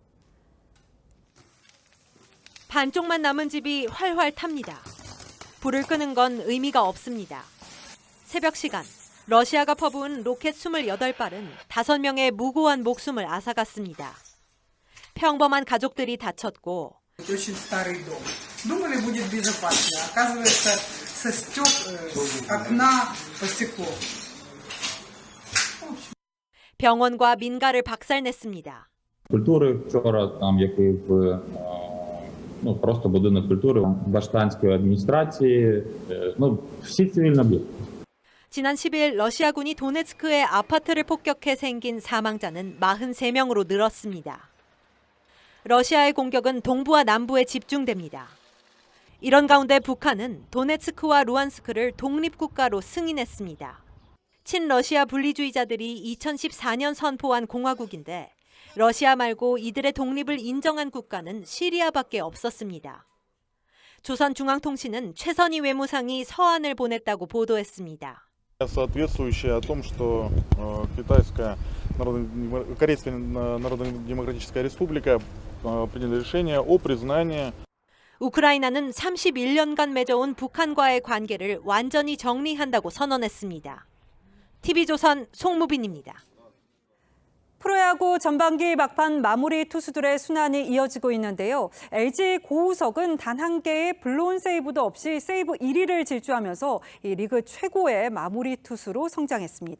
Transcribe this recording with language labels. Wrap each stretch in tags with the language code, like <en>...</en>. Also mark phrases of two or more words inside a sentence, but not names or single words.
<ko>반쪽만 남은 집이 활활 탑니다. 불을 끄는 건 의미가 없습니다. 새벽 시간, 러시아가 퍼부은 로켓 28발은 5명의 무고한 목숨을 앗아갔습니다. 평범한 가족들이 다쳤고</ko> <ru>Очень старый дом. Думали, будет безопасно. Оказывается, со окна по стеклу.</ru> <ko>병원과 민가를 박살냈습니다.</ko> <uk>Культури вчора, там який просто будинок культури Баштанської адміністрації, всі цивільні об'єкти.</uk> <ko>지난 10일 러시아군이 도네츠크의 아파트를 폭격해 생긴 사망자는 43명으로 늘었습니다. 러시아의 공격은 동부와 남부에 집중됩니다. 이런 가운데 북한은 도네츠크와 루안스크를 독립국가로 승인했습니다. 친러시아 분리주의자들이 2014년 선포한 공화국인데 러시아 말고 이들의 독립을 인정한 국가는 시리아밖에 없었습니다. 조선중앙통신은 최선희 외무상이 서한을 보냈다고 보도했습니다.</ko> <ru>Соответствующее о том, что Корейская Народно-Демократическая Республика приняла решение о признании.</ru> <ko>우크라이나는 31년간 맺어온 북한과의 관계를 완전히 정리한다고 선언했습니다. TV조선 송무빈입니다. 프로야구 전반기 막판 마무리 투수들의 순환이 이어지고 있는데요. LG 고우석은 단 한 개의 블론 세이브도 없이 세이브 1위를 질주하면서 이 리그 최고의 마무리 투수로 성장했습니다.</ko>